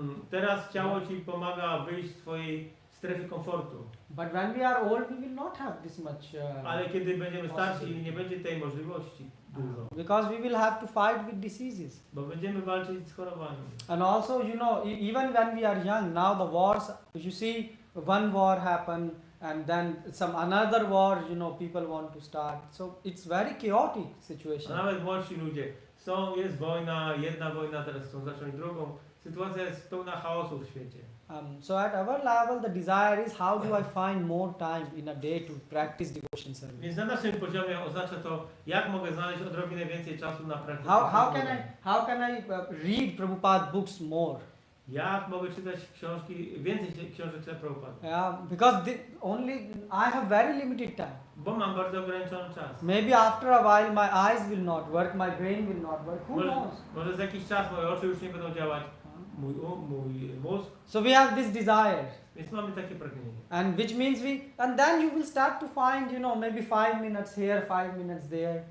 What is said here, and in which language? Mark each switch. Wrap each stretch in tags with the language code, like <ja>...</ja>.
<pl>Teraz ciało ci pomaga wyjść z twojej strefy komfortu.</pl> <en>But when we are old, we will not have this much.</en> <pl>Ale kiedy będziemy starsi, nie będzie tej możliwości dużo.</pl> <en>Because we will have to fight with diseases.</en> <pl>Bo będziemy walczyć z chorobami.</pl> <en>And also, even when we are young, now the wars, you see, one war happen, and then some another war, people want to start. So it's very chaotic</en> <pl>A</pl> <en>situation.</en> <pl>nawet młodsi ludzie. Jest wojna, jedna wojna, teraz chcą zacząć drugą. Sytuacja jest pełna chaosu w świecie.</pl> <en>So at our level, the desire is how do I find more time in a day to practice devotion service?</en> <pl>Więc na naszym poziomie oznacza to, jak mogę znaleźć odrobinę więcej czasu na praktykę.</pl> <en>How can I read Prabhupada books more?</en> <pl>Jak mogę czytać więcej książek Prabhupada?</pl> <en>Yeah, because I have very limited time.</en> <pl>Bo mam bardzo ograniczony czas.</pl> <en>Maybe after a while my eyes will not work, my brain will not work. Who knows?</en> <pl>Może za jakiś czas moje oczy już nie będą działać, mój mózg.</pl> <en>So we have this desire,</en> <pl>Więc mamy takie pragnienie.</pl> <en>and which means and then you will start to find, maybe 5 minutes here, 5 minutes there.</en>